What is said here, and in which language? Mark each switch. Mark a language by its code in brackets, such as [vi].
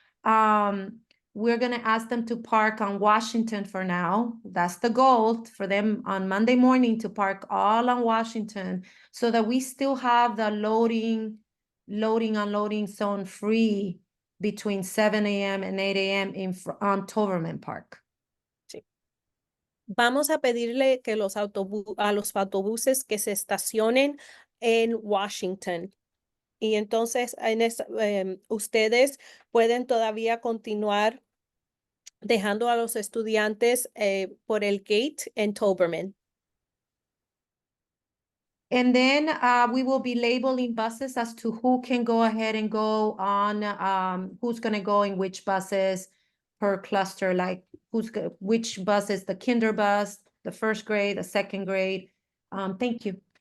[en] We're gonna ask them to park on Washington for now. That's the goal for them on Monday morning to park all on Washington so that we still have the loading, unloading zone free between 7 a.m. and 8 a.m. on Toverman Park. [es] Vamos a pedirle que a los autobuses que se estacionen en Washington. Y entonces ustedes pueden todavía continuar dejando a los estudiantes por el gate en Toberman. [en] And then we will be labeling buses as to who can go ahead and go on, who's gonna go in which buses per cluster, like which bus is the kinder bus, the first grade, the second grade. Thank you.